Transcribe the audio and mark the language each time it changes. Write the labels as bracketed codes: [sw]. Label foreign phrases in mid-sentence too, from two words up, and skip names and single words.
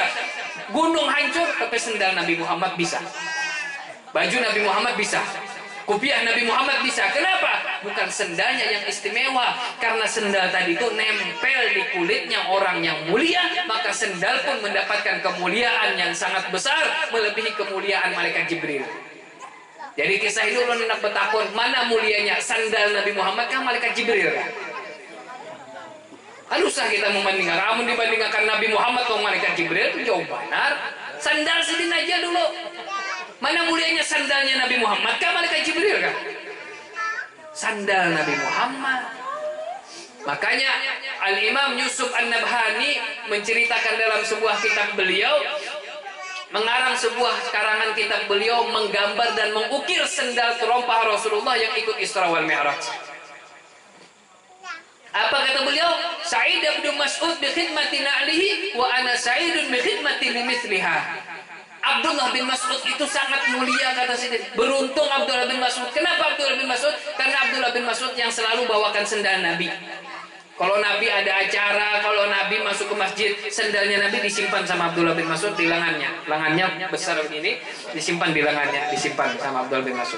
[id] Gunung hancur tapi sendal Nabi Muhammad bisa. Baju Nabi Muhammad bisa. Kopiah Nabi Muhammad bisa. Kenapa? Bukan sendalnya yang istimewa, karena sendal tadi itu nempel di kulitnya orang yang mulia, maka sendal pun mendapatkan kemuliaan yang sangat besar, melebihi kemuliaan malaikat Jibril. [bjn] Jadi kisah itu ulun hendak bertakun, mana mulianya sandal Nabi Muhammad kah malaikat Jibril kah? [id] Usah kita membandingkan. Kamu dibandingkan Nabi Muhammad atau malaikat Jibril itu jauh benar. [bjn] Sandal sedin aja dulu. [id] Mana mulianya sandalnya Nabi Muhammad kah malaikat Jibril kah? Sandal Nabi Muhammad. Makanya Al-Imam Yusuf An-Nabhani menceritakan dalam sebuah kitab beliau, mengarang sebuah karangan kitab beliau, menggambar dan mengukir sendal terompah Rasulullah yang ikut Isra wal Mi'raj. Apa kata beliau? [ar] سعيد بن مسعود بخدمة نعله وأنا سعيد بخدمة لمثلها. [id] Abdullah bin Mas'ud itu sangat mulia, kata Sidin. Beruntung Abdullah bin Mas'ud. Kenapa Abdullah bin Mas'ud? Karena Abdullah bin Mas'ud yang selalu bawakan sendal Nabi. Kalau Nabi ada acara, kalau Nabi masuk ke masjid, sendalnya Nabi disimpan sama Abdullah bin Mas'ud di lengannya. Lengannya besar begini, disimpan di lengannya, disimpan sama Abdullah bin Mas'ud.